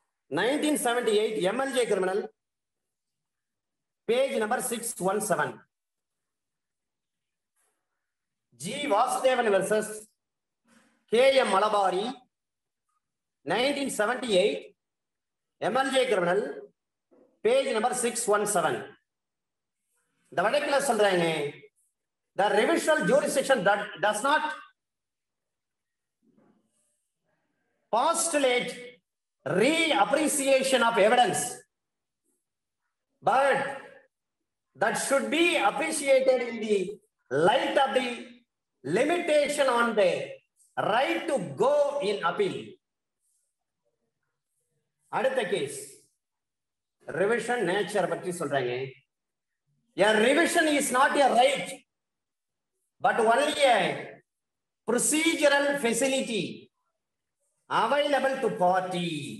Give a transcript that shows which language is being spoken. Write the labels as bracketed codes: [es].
[en] 1978 MLJ criminal, page number 617. G Vasudevan versus KM Malabari, 1978 MLJ criminal, page number 617. [ta] இந்த வழக்குல சொல்றாங்க, [en] the revisional jurisdiction that does not postulate reappreciation of evidence, but that should be appreciated in the light of the limitation on the right to go in appeal. [ta] அடுத்த case [en] revision nature [ta] பற்றி சொல்றாங்க. [en] A revision is not a right but only a procedural facility available to party.